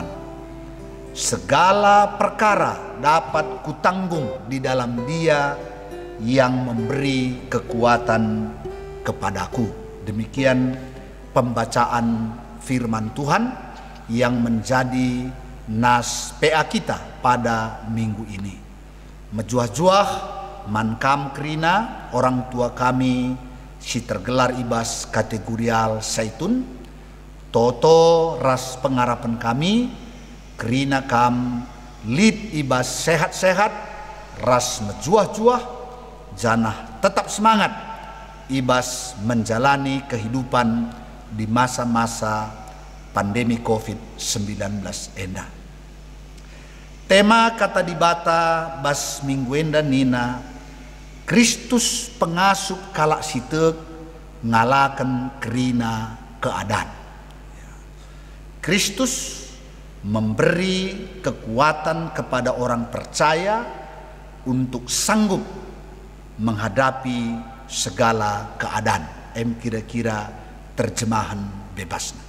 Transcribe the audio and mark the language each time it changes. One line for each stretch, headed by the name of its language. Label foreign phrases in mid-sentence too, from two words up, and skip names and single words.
Indonesian: Segala perkara dapat kutanggung di dalam Dia yang memberi kekuatan kepadaku. Demikian pembacaan firman Tuhan yang menjadi nas PA kita pada minggu ini.
Batak Karo: Mejuah-juah mankam kerina orang tua kami si tergelar ibas kategorial Saitun, toto ras pengarapan kami kerina kam lid ibas sehat-sehat ras mejuah-juah janah
Indonesian: tetap semangat
Batak Karo: ibas
Indonesian: menjalani kehidupan di masa-masa pandemi COVID-19
Batak Karo: enda. Tema kata dibata bas minggu enda nina Kristus pengasup kalak sitek ngalakan kerina keadaan.
Indonesian: Kristus memberi kekuatan kepada orang percaya untuk sanggup menghadapi segala keadaan. Kira-kira terjemahan bebasnya.